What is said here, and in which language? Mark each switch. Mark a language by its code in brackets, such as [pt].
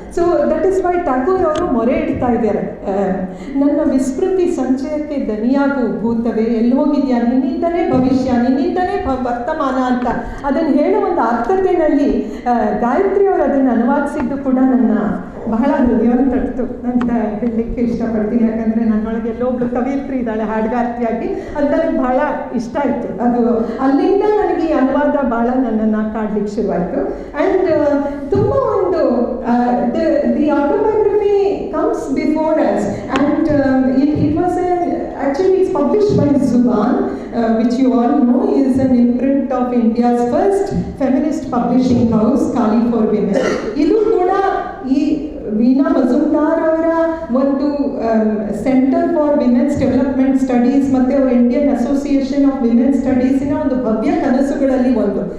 [en] so that is why [kn] Tagore ಅವರು ಮೊರೆ ಇಡ್ತಾ ಇದ್ದಾರೆ, ನನ್ನ ವಿಸ್ಮೃತಿ ಸಂಚಯಕ್ಕೆ ದನಿಯಾಗು ಭೂತವೇ, ಎಲ್ಲಿ ಹೋಗಿದೆಯಾ, ನಿನ್ನಿಂದಲೇ ಭವಿಷ್ಯ, ನಿನ್ನಿಂದಲೇ ವರ್ತಮಾನ ಅಂತ ಅದನ್ನು ಹೇಳೋ ಒಂದು ಅರ್ಥತೆಯಲ್ಲಿ ಗಾಯತ್ರಿ ಅವರು ಅದನ್ನು ಅನುವಾದಿಸಿದ್ದು ಕೂಡ ನನ್ನ ಬಹಳ ಹೃದಯವನ್ನು ತಟ್ಟಿತು ಅಂತ ಹೇಳಲಿಕ್ಕೆ ಇಷ್ಟಪಡ್ತೀನಿ. ಯಾಕಂದರೆ ನನ್ನೊಳಗೆ ಎಲ್ಲೊಬ್ಳು ಕವಿಯತ್ರಿ ಇದ್ದಾಳೆ ಹಾಡುಗಾರ್ತಿಯಾಗಿ, ಅದು ನನಗೆ ಬಹಳ ಇಷ್ಟ ಆಯಿತು. ಅದು ಅಲ್ಲಿಂದ ನನಗೆ ಈ ಅನುವಾದ ಭಾಳ ನನ್ನನ್ನು ಕಾಡ್ಲಿಕ್ಕೆ ಶುರುವಾಯಿತು. [en] and [kn] ತುಂಬ ಒಂದು [en] The autobiography comes before us, and it was actually it's published by Zuban, which you all know is an imprint of India's first feminist publishing house, Kali for Women. [kn] ಇದು ಕೂಡ ಈ ವೀಣಾ ಮಜುಮ್ದಾರ್ ಅವರ ಒಂದು centre for women's development studies ಮತ್ತು ಅವರ Indian association of women's ಸ್ಟಡೀಸಿನ ಒಂದು ಭವ್ಯ ಕನಸುಗಳಲ್ಲಿ ಒಂದು.